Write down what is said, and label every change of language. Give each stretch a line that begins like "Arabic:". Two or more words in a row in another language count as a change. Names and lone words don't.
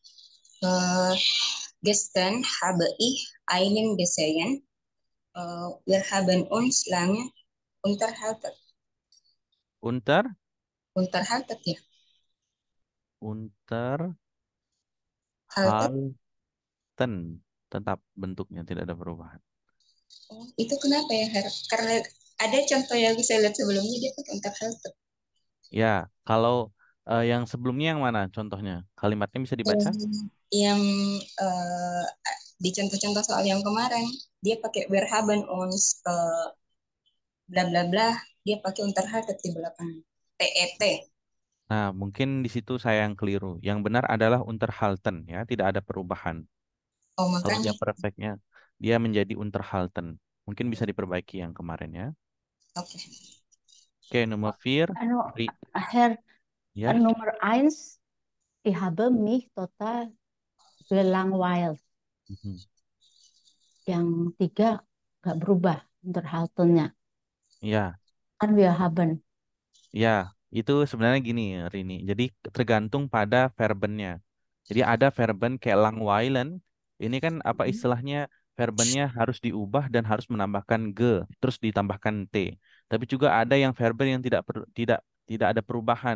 German: Gestern habe ich einen gesehen. Wir haben uns lange unterhalten. Unter, Unterhalten ya. Unterhalten. Halten.
Indonesian: Tetap bentuknya, tidak ada perubahan. Oh, itu kenapa ya, Her? Karena ada contoh yang saya lihat sebelumnya dia pakai unterhalten. Ya, kalau yang sebelumnya yang mana contohnya? Kalimatnya bisa dibaca? Yang eh, di contoh-contoh soal yang kemarin dia pakai
German: wir haben uns
Indonesian: bla bla bla, dia pakai unterhalten di belakang TET. Nah, mungkin di situ saya yang keliru. Yang benar adalah Unterhalten, ya, tidak ada perubahan. Oh, Kalau makanya. yang perfectnya, dia menjadi Unterhalten. Mungkin bisa diperbaiki yang kemarin ya. Oke. Oke, nomor 4. Anu, Herr, Ya.
German: Nummer eins, ich habe mich total gelangweilt. Mhm.
Indonesian: Yang 3 nggak berubah Unterhaltennya. Ya,
German: Kan wir haben.
Indonesian: ya, itu sebenarnya gini, Rini. Jadi tergantung pada verbennya. Jadi ada verben kayak Langweilen. Ini kan apa istilahnya? Verbennya harus diubah dan harus menambahkan ge, terus ditambahkan t. Tapi juga ada yang verben yang tidak ada perubahan.